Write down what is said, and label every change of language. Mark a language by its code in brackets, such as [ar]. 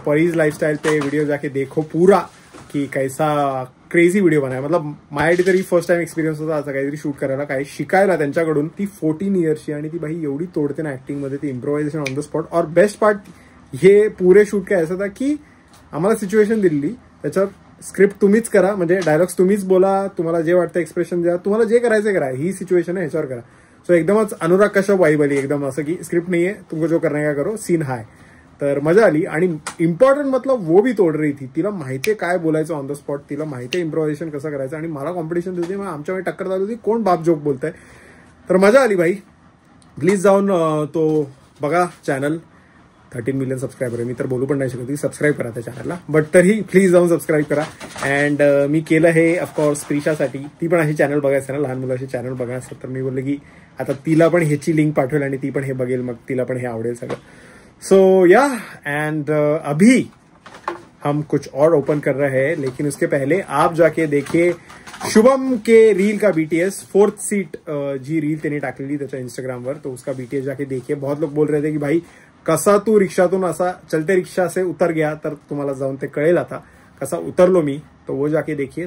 [hi] Pareez lifestyle पे video जाके देखो पूरा की कैसा क्रेझी व्हिडिओ बनाय. [mr] मतलब माझ्यासाठी तरी फर्स्ट टाइम एक्सपिरियन्स होता असं काहीतरी शूट करायला, काही शिकायला त्यांच्याकडून. ती 14 इयर्सची आणि ती बाई एवढी तोडते ना ऍक्टिंग मध्ये, ती इम्प्रोव्हायझेशन ऑन द स्पॉट. और बेस्ट पार्ट हे पुरे शूट काय असं था की आम्हाला सिच्युएशन दिली, त्याच्यावर स्क्रिप्ट तुम्हीच करा, म्हणजे डायलॉग्स तुम्हीच बोला, तुम्हाला जे वाटतं एक्सप्रेशन द्या, तुम्हाला जे करायचं करा. ही सिच्युएशन आहे, ह्याच्यावर करा. सो एकदमच अनुराग कश्यप वाईब आली एकदम. असं की स्क्रिप्ट नाहीये, [hi] तुमको जो करणे का करो, [mr] सीन हाय. तर मजा आली. आणि इम्पॉर्टंट [hi] मतलब वो भी तोड रही थी. [mr] तिला माहितीये काय बोलायचं ऑन द स्पॉट, तिला माहितीये इम्प्रोव्हायझेशन कसं करायचं. आणि मला कॉम्पिटिशन देते, मग आमच्यामध्ये टक्कर चालू होती कोण बाप जोक बोलतंय. तर मजा आली भाई. प्लीज जाऊन तो बघा चॅनल. 13 मिलियन सबस्क्रायबर आहे. मी तर बोलू पण नाही शकत की सबस्क्राईब करा त्या चॅनलला, बट तरी प्लीज जाऊन सबस्क्राईब करा. अँड मी केलं हे ऑफकोर्स प्रिशासाठी. ती पण अशी चॅनल बघायचं ना, लहान मुलाचे चॅनल बघायचं. तर मी बोलले की आता तिला पण ह्याची लिंक पाठवेल आणि ती पण हे बघेल, मग तिला पण हे आवडेल सगळं. सो या. [hi] एंड अभी हम कुछ और ओपन कर रहे हैं, लेकिन उसके पहले आप जाके देखिए शुभम के रील का BTS 4th सीट जी [mr] रील त्यांनी टाकलेली त्याच्या इंस्टाग्रामवर, [hi] तो उसका BTS जाके देखिए. बहुत लोग बोल रहे थे की भाई [mr] कसा तू रिक्षातून असा चलते रिक्षा से उतर गया, तर तुम्हाला जाऊन ते कळेल आता कसा उतरलो मी. [hi] तो वो जाके देखिए.